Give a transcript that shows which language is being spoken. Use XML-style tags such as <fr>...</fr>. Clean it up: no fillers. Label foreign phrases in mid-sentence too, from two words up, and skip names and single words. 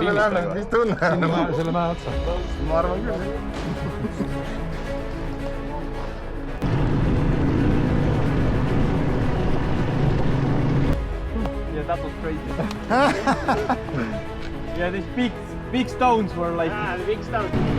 <et>läinud, mis tunne on? selle mäe otsa. Ma arvan küll.</et> <en>Yeah, that was crazy. Yeah, these big stones were like... Ah, the big stones.</en>